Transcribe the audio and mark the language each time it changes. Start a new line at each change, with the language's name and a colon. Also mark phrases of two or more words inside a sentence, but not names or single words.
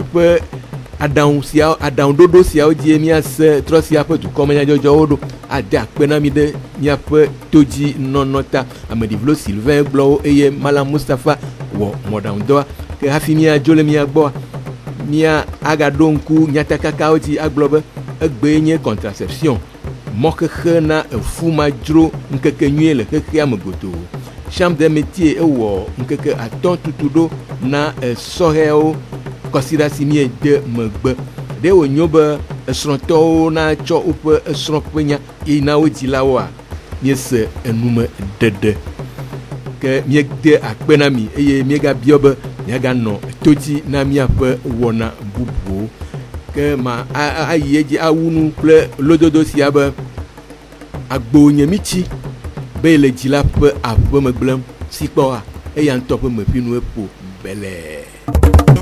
Ewe: ƒe aɖaŋuɖoɖo siawo dzi míase trɔ sia ƒe dukɔmenyadzɔdzɔwo ɖo ade akpe na mi ɖe míaƒe todzi nɔnɔ ta ameɖivlo Sylvain gblɔwo eye Malam Mustapha wɔ mɔɖaŋudɔa ke hafi míadzo le mía gbɔa mía agaɖo ŋku nyatakakawo dzi agblɔ be egbe nye contraception mɔxexe na efumadzro ŋkekenyuie le xexea me godoo. Chambre des métiers ewɔ ŋkeke atɔ̃ tutu ɖo na esɔhɛwo kɔsiɖa si míede megbe ɖe wònyo be esrɔ̃tɔwo natsɔ woƒe esrɔ̃ƒenya yina wo dzilawoa míese enume ɖeɖe ke míede akpe na mi eye míegabiɔ be míaganɔ todzi na míaƒe wɔna bubuwo ke ma ayi edzi awu nu kple lododo sia be agbo nye mitsi be le dzila ƒe aƒe me gblẽm si kpɔa eya ŋutɔ ƒe meƒinu eƒo belẽ.